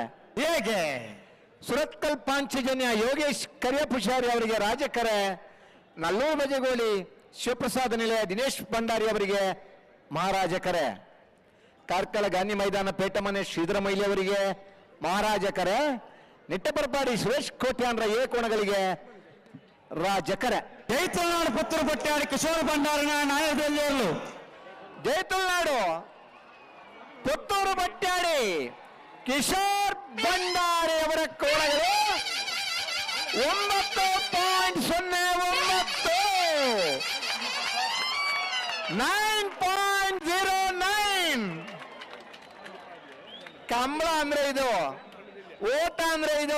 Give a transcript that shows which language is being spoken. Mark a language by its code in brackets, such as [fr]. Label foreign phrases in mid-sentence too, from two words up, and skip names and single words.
[kn] ಹೇಗೆ ಸುರತ್ಕಲ್ ಪಾಂಚಜನ್ಯ ಯೋಗೇಶ್ ಕರಿಯಪುಷಾರಿ ಅವರಿಗೆ ರಾಜಕರೆ, ನಲ್ಲೂರು ಬಜಗೋಳಿ ಶಿವಪ್ರಸಾದ ನಿಲಯ ದಿನೇಶ್ ಭಂಡಾರಿ ಅವರಿಗೆ ಮಹಾರಾಜ ಕರೆ, ಕಾರ್ಕಳ ಗಾಂಧಿ ಮೈದಾನ ಪೇಟಮನೆ ಶ್ರೀಧರ ಮೈಲಿ ಅವರಿಗೆ ಮಹಾರಾಜ ಕರೆ, ನಿಟ್ಟಪರಪಾಡಿ ಸುರೇಶ್ ಕೋಟ್ಯಾನ್ರ ಎ ಕೋಣಗಳಿಗೆ ರಾಜಕರೆ. ಜೈ ತುಳುನಾಡು ಪುತ್ತೂರು ಪಟ್ಟಾಡಿ ಕಿಶೋರ್ ಭಂಡಾರನ ನ್ಯಾಯದಲ್ಲಿರಲು. ಜೈ ತುಳುನಾಡು ಪುತ್ತೂರು ಪಟ್ಟಾಡಿ ಕಿಶೋರ್ ಭಂಡಾರಿ ಅವರ ಕೋಣಗಳು 9.09. ಕಂಬಳ ಅಂದ್ರೆ ಇದು, ಓಟ ಅಂದ್ರೆ ಇದು.